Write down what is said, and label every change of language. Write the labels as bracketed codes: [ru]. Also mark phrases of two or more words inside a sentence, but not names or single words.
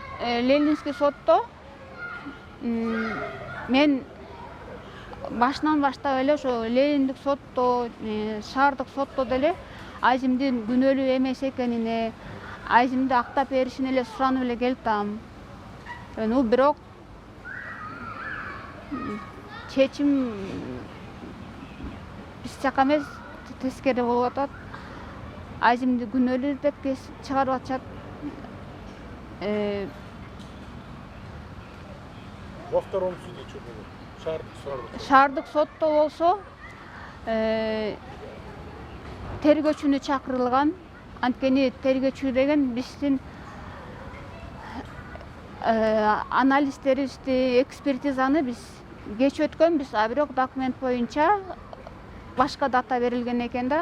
[ky] Ленинский сотто мен башынан баштап эле ошо Лениндик сотто, шаардык сотто деле Азимдин күнөөлүү эмес экенине, Азимди актап беришин эле суранып эле келатам. Ну бирок чечим биз жака эмес, тескери болуп атат. Азимди күнөөлүү деп чыгарып атышат. [ru] Во втором суде что было? [ky] Шаардык сотто болсо тергөөчүнү чакырылган. Анткени тергөөчү деген биздин анализдерибизди, экспертизаны биз кеч өткөнбүз, а бирок документ боюнча башка дата берилген экен да.